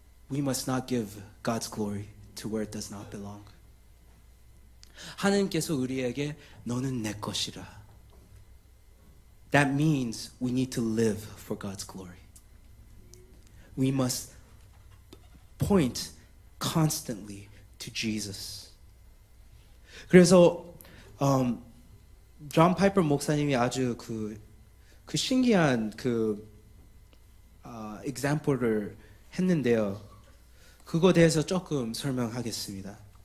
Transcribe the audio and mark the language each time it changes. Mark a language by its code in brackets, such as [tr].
[en] We must not give God's glory to where it does not belong. [ko] 하나님께서 우리에게 너는 내 것이라. [en] That means we need to live for God's glory. We must point constantly to Jesus. [ko] 그래서 존 파이퍼 목사님이 아주 그 신기한 example를 했는데요. 그거 대해서 조금 설명하겠습니다.